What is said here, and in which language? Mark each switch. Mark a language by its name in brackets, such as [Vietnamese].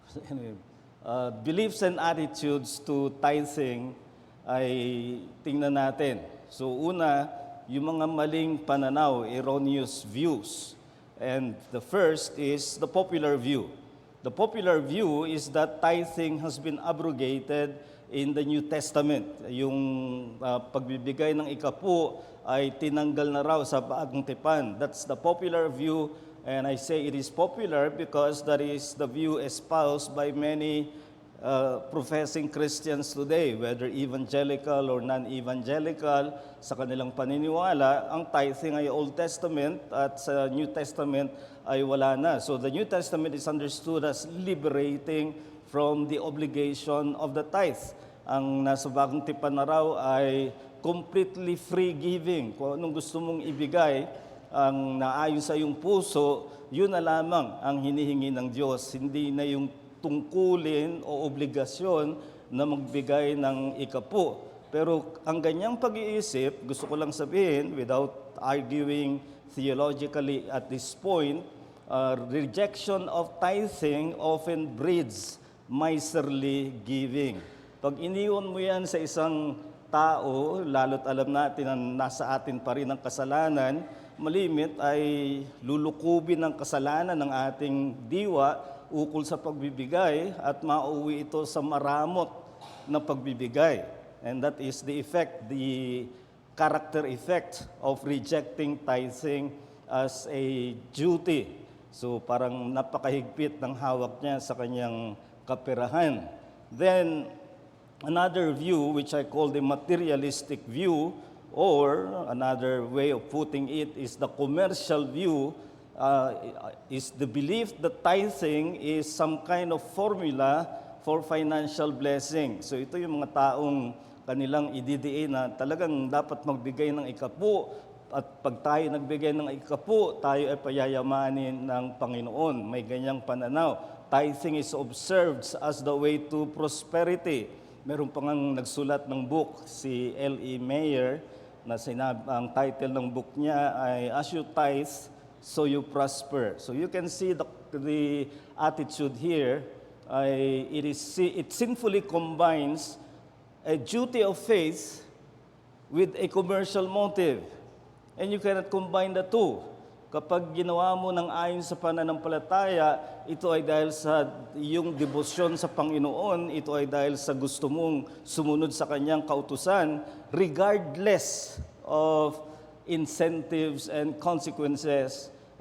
[English] Anyway, beliefs and attitudes to tithing [Filipino] ay tingnan natin. [English] So [Filipino] una, yung mga maling pananaw, [English] erroneous views. And the first is the popular view. The popular view is that tithing has been abrogated in the New Testament. [Filipino] Yung pagbibigay ng ikapu ay tinanggal na raw sa Bagong Tipan. [English] That's the popular view, and I say it is popular because that is the view espoused by many professing Christians today, whether evangelical or non-evangelical. [Filipino] Sa kanilang paniniwala, ang tithing ay Old Testament at sa New Testament ay wala na. [English] So the New Testament is understood as liberating from the obligation of the tithe. [Filipino] Ang nasa Bagong Tipan na raw ay [English] completely free giving. [Filipino] Kung anong gusto mong ibigay, ang naayon sa iyong puso, yun na lamang ang hinihingi ng Diyos. Hindi na yung tungkulin o obligasyon na magbigay ng ikapu. Pero ang ganyang pag-iisip, gusto ko lang sabihin, [English] without arguing theologically at this point, rejection of tithing often breeds miserly giving. [Filipino] Pag iniwan mo yan sa isang tao, lalo't alam natin na nasa atin pa rin ang kasalanan, malimit ay lulukubin ng kasalanan ng ating diwa ukol sa pagbibigay at mauwi ito sa maramot na pagbibigay. [English] And that is the effect, the character effect of rejecting tithing as a duty. [Filipino] So parang napakahigpit ng hawak niya sa kanyang kaperahan. [English] Then, another view, which I call the materialistic view, or another way of putting it is the commercial view, is the belief that tithing is some kind of formula for financial blessing. [Filipino] So ito yung mga taong kanilang ididiin na talagang dapat magbigay ng ikapu, at pag tayo nagbigay ng ikapu, tayo ay payayamanin ng Panginoon. May ganyang pananaw. [English] Tithing is observed as the way to prosperity. [Filipino] Meron pa ngang nagsulat ng book, si L.E. Mayer, na ang title ng book niya ay As You Tithe, So You Prosper. [English] So you can see the attitude here. It sinfully combines a duty of faith with a commercial motive. And you cannot combine the two. [Filipino] Kapag ginawa mo ng ayon sa pananampalataya, ito ay dahil sa iyong debosyon sa Panginoon, ito ay dahil sa gusto mong sumunod sa kanyang kautusan, [English] regardless of incentives and consequences.